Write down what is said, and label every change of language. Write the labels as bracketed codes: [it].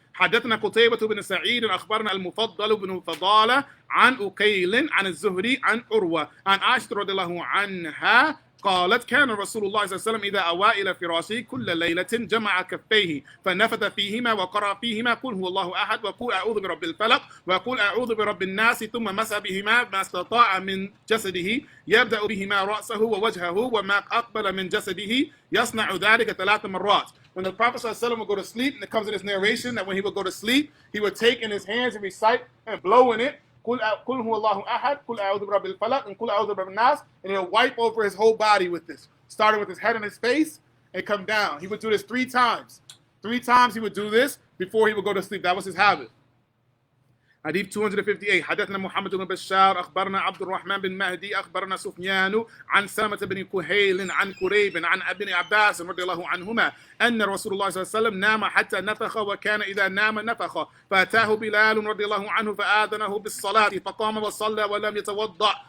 [ar] حدثنا قتيبة بن سعيد أخبرنا المفضل بن فضالة عن أكيل عن الزهري عن عروة عن عائشة رضي الله عنها قالت كان رسول الله صلى الله عليه وسلم إذا أوى إلى فراشه كل ليلة جمع كفيه فنفث فيهما وقرأ فيهما قل هو الله أحد وقل أعوذ برب الفلق وقل أعوذ برب الناس ثم مسح بهما ما استطاع من جسده يبدأ بهما رأسه ووجهه وما أقبل من جسده يصنع ذلك 3 مرات. [en] When the Prophet ﷺ would go to sleep, and it comes in this narration that when he would go to sleep, he would take in his hands and recite and blow in it, [ar] قُلْ هُوَ اللَّهُ أَحَدٌ قُلْ أَعُوذُ بِرَبِّ الْفَلَقِ [en] and [ar] قُلْ أَعُوذُ بِرَبِّ النَّاسِ, [en] and he would wipe over his whole body with this. Starting with his head and his face, and come down. He would do this 3 times. 3 times he would do this before he would go to sleep. That was his habit. [ar] حديث 258. حدثنا محمد بن بشار أخبرنا عبد الرحمن بن مهدي أخبرنا سفيان عن سلمة بن كهيل عن كريب عن ابن عباس رضي الله عنهما أن رسول الله صلى الله عليه وسلم نام حتى نفخ وكان إذا نام نفخ فأتاه بلال رضي الله عنه فآذنه بالصلاة فقام وصلى ولم يتوضأ.